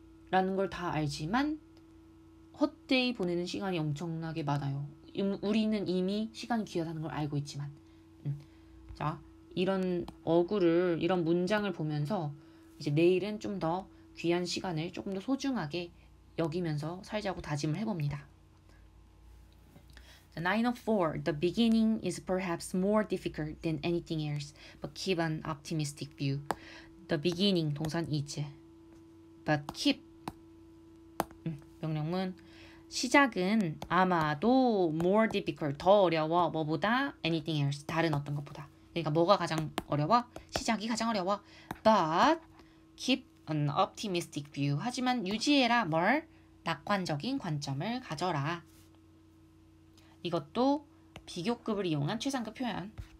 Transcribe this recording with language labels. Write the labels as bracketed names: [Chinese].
[Korean] 라는 걸 다 알지만, 헛되이 보내는 시간이 엄청나게 많아요. 우리는 이미 시간이 귀하다는 걸 알고 있지만. 자, 이런 이런 문장을 보면서 이제 내일은 좀 더 귀한 시간을 조금 더 소중하게 여기면서 살자고 다짐을 해봅니다. 904. [English] The beginning is perhaps more difficult than anything else, but keep an optimistic view. The beginning [Korean] 동산 [English] is, but keep [Korean] 명령문 시작은 아마도 [English] more difficult [Korean] 더 어려워. 뭐보다? [English] anything else [Korean] 다른 어떤 것보다. 그러니까 뭐가 가장 어려워? 시작이 가장 어려워. [English] But keep an optimistic view. [Korean] 하지만 유지해라 뭘? 낙관적인 관점을 가져라. 이것도 비교급을 이용한 최상급 표현.